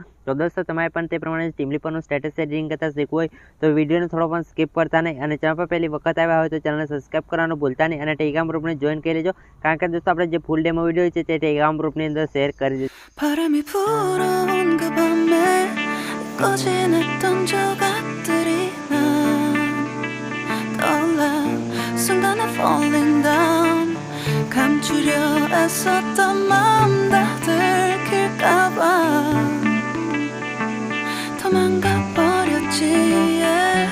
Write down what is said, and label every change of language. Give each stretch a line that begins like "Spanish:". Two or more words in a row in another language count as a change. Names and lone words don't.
Gujarati: તો દોસ્તો તમારે પણ તે પ્રમાણે ટીમલી પરનું સ્ટેટસ એડિટિંગ કરતા શીખવું હોય તો વિડીયોને થોડો પણ સ્કીપ કરતા નહીં અને ચેનલ પર પહેલી વખત આવ્યા હોય તો ચેનલને સબસ્ક્રાઇબ કરવાનું ભૂલતા નહીં અને ટેલિગ્રામ ગ્રુપને જોઈન કરી લેજો, કારણ કે દોસ્તો આપણે જે ફૂલ ડેમો વિડીયો છે તે ટેલિગ્રામ ગ્રુપની અંદર શેર કરી દઈશું।
Korean: 꺼진했던 조각들이 난 떠올라 순간에
English: falling down
Korean: 감추려 애썼던 마음 다 들킬까봐 도망가버렸지 yeah.